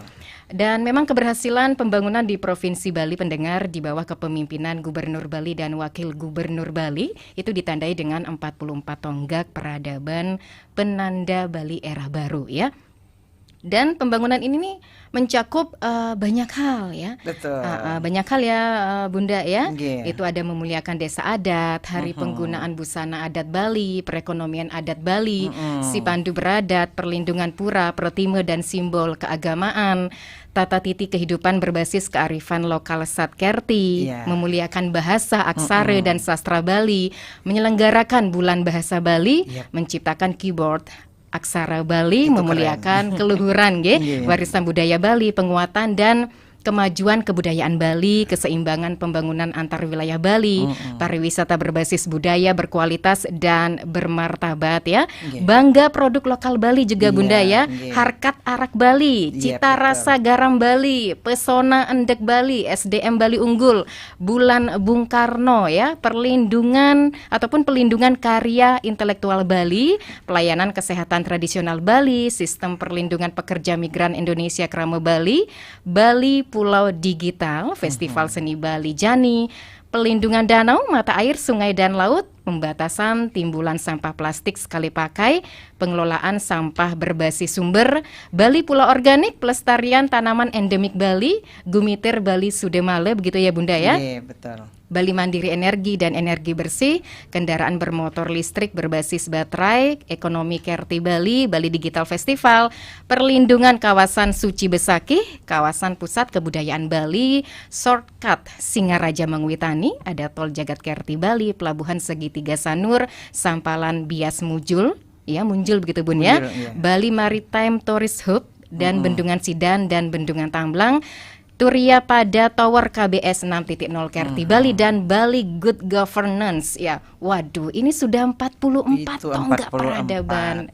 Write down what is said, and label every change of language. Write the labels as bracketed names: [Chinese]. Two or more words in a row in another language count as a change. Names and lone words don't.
[Indonesian] Dan memang keberhasilan pembangunan di Provinsi Bali pendengar di bawah kepemimpinan Gubernur Bali dan Wakil Gubernur Bali itu ditandai dengan 44 tonggak peradaban penanda Bali era baru ya. Dan pembangunan ini nih mencakup banyak hal ya. Betul. Banyak hal ya Bunda ya. Yeah. Itu ada memuliakan desa adat, hari penggunaan busana adat Bali, perekonomian adat Bali, si pandu beradat, perlindungan pura, protime dan simbol keagamaan, tata titi kehidupan berbasis kearifan lokal Satkerti, memuliakan bahasa, aksara dan sastra Bali, menyelenggarakan bulan bahasa Bali, menciptakan keyboard aksara Bali, itu memuliakan keluhuran warisan budaya Bali, penguatan dan kemajuan kebudayaan Bali, keseimbangan pembangunan antar wilayah Bali, pariwisata berbasis budaya berkualitas dan bermartabat ya. Bangga produk lokal Bali juga Bunda ya. Harkat arak Bali, cita rasa garam Bali, pesona endek Bali, SDM Bali unggul, bulan Bung Karno ya, perlindungan ataupun pelindungan karya intelektual Bali, pelayanan kesehatan tradisional Bali, sistem perlindungan pekerja migran Indonesia Krama Bali, Bali Pulau Digital, Festival Seni Bali Jani, pelindungan danau, mata air, sungai dan laut, pembatasan timbulan sampah plastik sekali pakai, pengelolaan sampah berbasis sumber, Bali Pulau Organik, pelestarian tanaman endemik Bali, Gumitir Bali Sudemale, begitu ya Bunda ya? Iya, betul. Bali Mandiri Energi dan Energi Bersih, kendaraan bermotor listrik berbasis baterai, ekonomi Kerti Bali, Bali Digital Festival, perlindungan kawasan Suci Besakih, kawasan pusat kebudayaan Bali, shortcut Singaraja Mangwitani, ada tol Jagat Kerti Bali, pelabuhan Segitiga Sanur, Sampalan Bias Mujul, ya Munjul begitu Bun ya, Bali Maritime Tourist Hub, dan Bendungan Sidan dan Bendungan Tamblang, Turia pada Tower KBS 6.0 Kerti Bali dan Bali Good Governance ya. Waduh, ini sudah 44 tonggak peradaban